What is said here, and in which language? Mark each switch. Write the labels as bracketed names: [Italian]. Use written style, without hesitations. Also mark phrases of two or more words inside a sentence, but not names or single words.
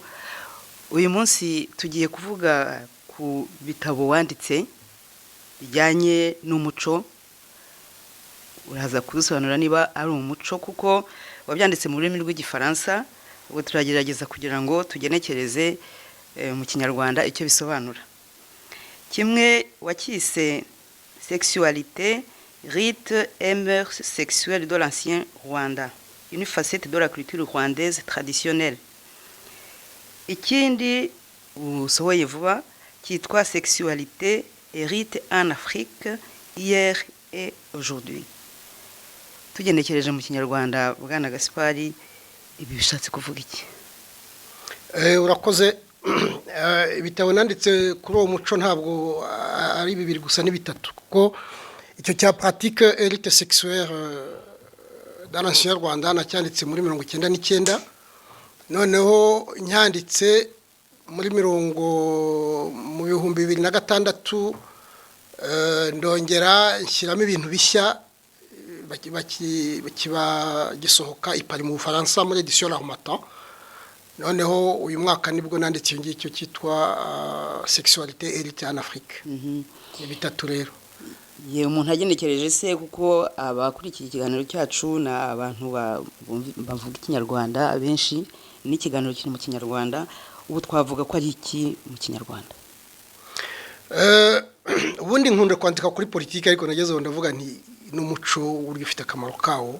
[Kinyarwanda] Uyu munsi tugiye kuvuga ku bitabo wanditse bijyanye n'umuco. Uraza kudusobanura niba ari umuco kuko wabyanditse mu rurimi rw'igifaransa, ubwo turagerageza kugira ngo tugenekereze mu kinyarwanda icyo bisobanura. Kimwe wakise sexualité, rite et mœurs sexuelles de l'ancien Rwanda, une facette de la culture rwandaise traditionnelle. Ikindi usohoye vuba kitwa sexualité et rite en Afrique hier et aujourd'hui. Tugenekereje mu kinyarwanda Bwana Gaspari, ibi bishatse kuvuga iki? Urakoze. Ibitabo nanditse kuri uwo muco ntabwo ari bibiri gusa ni bitatu, kuko icyo cya pratique et rite sexuelle dans l'ancien Rwanda nacyanditse muri 1999, noneho nyanditse muri mu 2006 ndongera nshyiramo ibintu bishya bakiba gisohoka ipari mu Bufaransa muri edition L'Harmattan. Noneho uyu mwaka nibwo nanditse ngicyo cyitwa sexualité et rite en Afrique. Ni bitatu rero. Ye umuntu agenekereje se kuko abakurikiye ikiganiro cyacu na abantu bavuga ikinyarwanda abenshi n'ikiganiro kiri mu kinyarwanda, ubu twavuga ko ari iki mu kinyarwanda? Ubundi nkunda kwandika kuri politiki, ariko nagezeho ndavuga nti n'umuco uri ufite akamaro kawo.